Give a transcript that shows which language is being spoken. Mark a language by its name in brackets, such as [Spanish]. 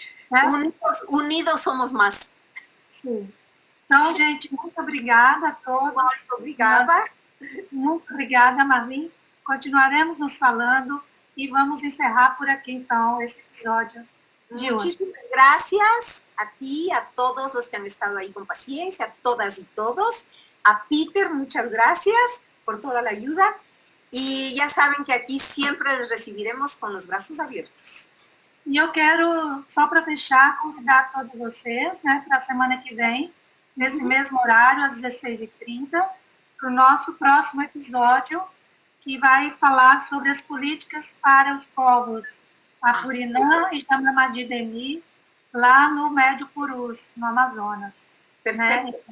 [Portuguese] Né? Unidos somos mais. Sim. Então, gente, muito obrigada a todos. Muito obrigada. Muito obrigada, Marli. Continuaremos nos falando e vamos encerrar por aqui, então, esse episódio de hoje. [Spanish] Muchísimas gracias a ti, a todos los que han estado ahí con paciencia, a todas y todos. A Peter, muchas gracias por toda la ayuda. [Portuguese] E já sabem que aqui sempre os recebiremos com os braços abertos. E eu quero, só para fechar, convidar todos vocês, né, para a semana que vem, nesse mesmo horário, às 16h30, para o nosso próximo episódio, que vai falar sobre as políticas para os povos Apurinã e Jamamadi-Demi, lá no Médio Purus, no Amazonas. Né?